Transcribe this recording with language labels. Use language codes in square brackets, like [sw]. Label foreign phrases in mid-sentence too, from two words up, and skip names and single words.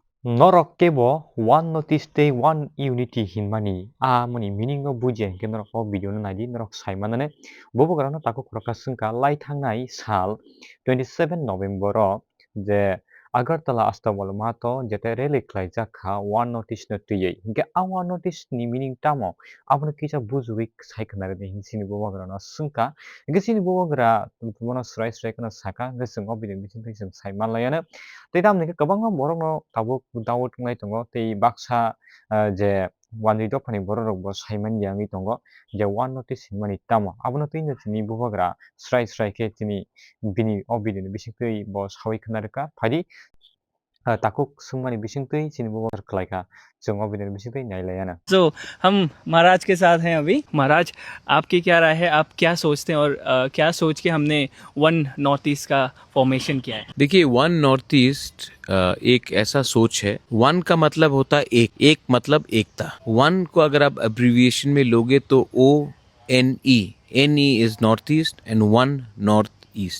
[trk] Norok kebo [en] one notice day one unity [trk] hinmani amoni meaning no bujian ke norok o video no nadi norok saimanane bobo garano tako kroka sungka lai thangnai sal 27 November o je Agartala Astamol mato jete rally klaijak kha [en] one notice [trk] no tuyei hingke a [en] one notice [trk] ni meaning tamo abono kisa bujuik saikhnare de hinsini bobo garano sungka hingke sini bobo gara mono srai srai kono saka hingke sung o video bisin sung saimanlayano tei tamoni ke kwbangma borokno tabuk dawo tunglai tongo tei baksa je wanri dophani borokrokbo saimani yangui tongo je [en] one notice [trk] hingmani tamo abono twino tini bubagra srai srai ke tini bini o video ni bisingtwi bo sawi khwnarwkha phari takuk sungmani bisingtwi chini bubagra khlaika जों o video ni bisingtwi nailaiano [hi] तो हम महाराज के साथ हैं अभी। महाराज, आपकी क्या राय है, आप क्या सोचते हैं और क्या सोच के हमने [en] One North East [hi] का फॉर्मेशन किया है? देखिए, [en] One North East [hi] एक ऐसा सोच है। वन का मतलब होता है एक मतलब एकता। वन को अगर आप अब्रिविएशन में लोगे तो [en] ONE is North East and One North East.